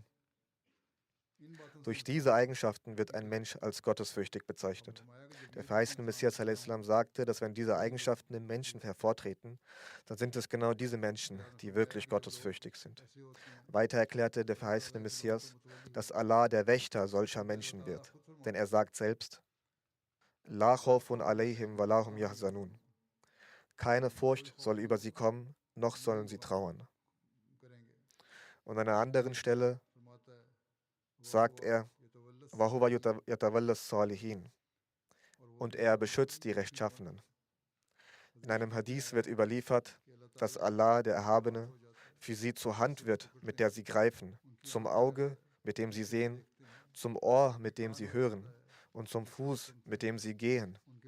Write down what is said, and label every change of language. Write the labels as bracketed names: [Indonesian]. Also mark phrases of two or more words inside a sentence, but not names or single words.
[German] Durch diese Eigenschaften wird ein Mensch als gottesfürchtig bezeichnet. Der verheißene Messias a.s. sagte, dass wenn diese Eigenschaften im Menschen hervortreten, dann sind es genau diese Menschen, die wirklich gottesfürchtig sind. Weiter erklärte der verheißene Messias, dass Allah der Wächter solcher Menschen wird. Denn er sagt selbst, [Arabic] لا خوف عليهم ولا هم يحزنون. [German] Keine Furcht soll über sie kommen, noch sollen sie trauern. Und an einer anderen Stelle sagt er, [Arabic] وهو يتولى الصالحين. [German] Und er beschützt die Rechtschaffenen. In einem Hadith wird überliefert, dass Allah, der Erhabene, für sie zur Hand wird, mit der sie greifen, zum Auge, mit dem sie sehen, zum Ohr, mit dem sie hören und zum Fuß, mit dem sie gehen.